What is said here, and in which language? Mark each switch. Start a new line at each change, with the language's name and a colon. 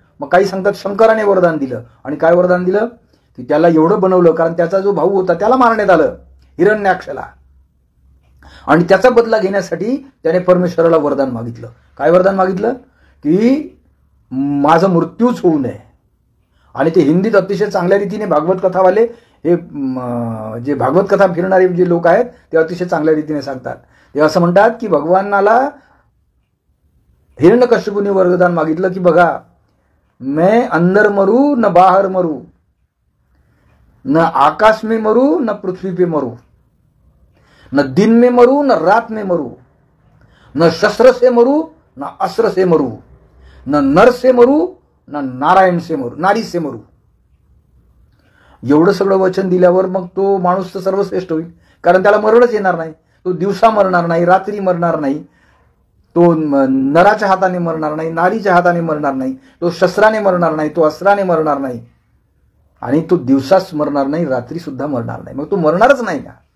Marathi: मग काही सांगतात शंकराने वरदान दिलं. आणि काय वरदान दिलं की त्याला एवढं बनवलं, कारण त्याचा जो भाऊ होता त्याला मारण्यात आलं, हिरण्याक्षला, आणि त्याचा बदला घेण्यासाठी त्याने परमेश्वराला वरदान मागितलं. काय वरदान मागितलं की माझा मृत्यूच होऊ नये. आणि ते हिंदीत अतिशय चांगल्या रीतीने भागवत कथावाले, हे जे भागवत कथा फिरणारे जे लोक आहेत ते अतिशय चांगल्या रीतीने सांगतात. ते असं म्हणतात की भगवानाला हिरण्यकश्यपूने वरदान मागितलं की बघा,
Hindi: मैं अंदर मरू न बाहर मरू, न आकाश में मरू न पृथ्वी पे मरू, न दिन में मरू न रात में मरू, न शस्त्र से मरू न अस्त्र से मरू, न नर से मरू न नारायण से मरू, नारी से मरू.
Marathi: एवढं सगळं वचन दिल्यावर मग तो माणूस तर सर्वश्रेष्ठ होईल, कारण त्याला मरणच येणार नाही. तो दिवसा मरणार नाही, रात्री मरणार नाही, तो नराच्या हाताने मरणार नाही, नारीच्या हाताने मरणार नाही, तो शस्त्राने मरणार नाही, तो अस्त्राने मरणार नाही, आणि तो दिवसाच मरणार नाही, रात्री सुद्धा मरणार नाही. मग तो मरणारच नाही का.